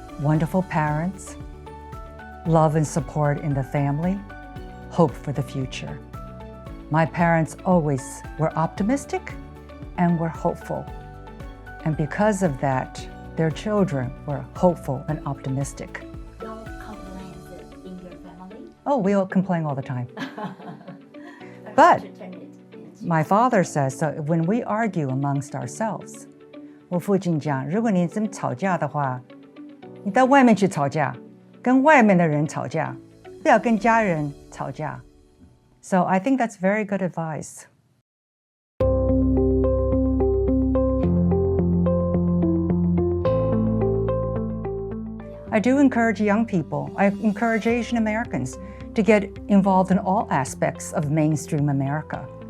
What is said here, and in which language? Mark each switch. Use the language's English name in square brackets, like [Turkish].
[English] wonderful parents, love and support in the family, hope for the future. My parents always were optimistic and were hopeful. And because of that, their children were hopeful and optimistic. No complaints in your family? Oh, we all complain all the time. But my father says, so when we argue amongst ourselves, [Chinese] 我父亲讲，如果你真吵架的话，你到外面去吵架，跟外面的人吵架，不要跟家人吵架。 [English] So I think that's very good advice. I do encourage young people, I encourage Asian Americans to get involved in all aspects of mainstream America.